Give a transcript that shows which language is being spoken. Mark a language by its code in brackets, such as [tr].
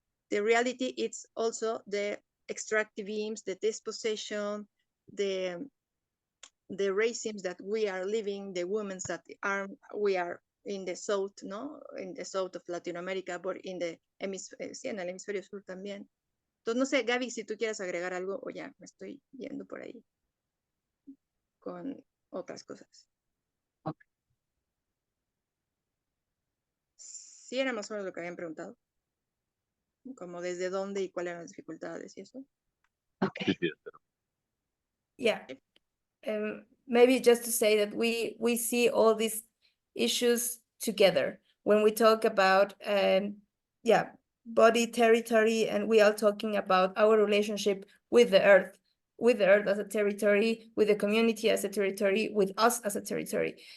[en] The reality, it's also the extractivism, the dispossession, the racism that we are living, the women that we are in the south, no, in the south of Latin America, but in the [es] sí, en el hemisferio sur también. Entonces, no sé, Gaby, si tú quieres agregar algo, o ya me estoy yendo por ahí con otras cosas. [en] Okay. [es] Sí, era más o menos lo que habían preguntado. Como desde dónde y cuáles eran las dificultades y eso. [en] Okay. Yeah. Maybe just to say that we see all these issues together when we talk about body territory, and we are talking about our relationship with the earth as a territory, with the community as a territory, with us as a territory.